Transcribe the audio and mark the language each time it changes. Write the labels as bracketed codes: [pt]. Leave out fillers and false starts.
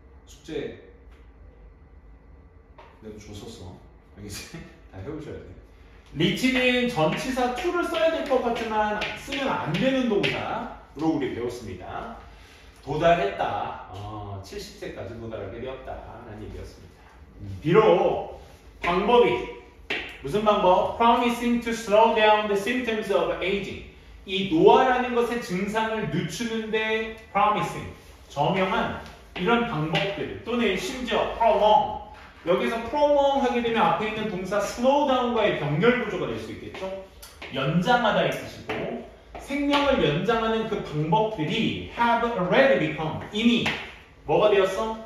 [ko] 숙제 내가 줬었어. 알겠지? 다 해오셔야 돼. 리치는 전치사 to를 써야 될 것 같지만 쓰면 안 되는 동사로 우리 배웠습니다. 도달했다. 70세까지 도달하게 되었다라는 얘기였습니다. 비록 방법이 무슨 방법? [en] Promising to slow down the symptoms of aging. [ko] 이 노화라는 것의 증상을 늦추는데 promising, 저명한 이런 방법들 또는 심지어 prolong. 여기서 prolong 하게 되면 앞에 있는 동사 slow down과의 병렬 구조가 될 수 있겠죠? 연장하다 이 뜻이고 생명을 연장하는 그 방법들이 [en] have already become, [ko] 이미 뭐가 되었어?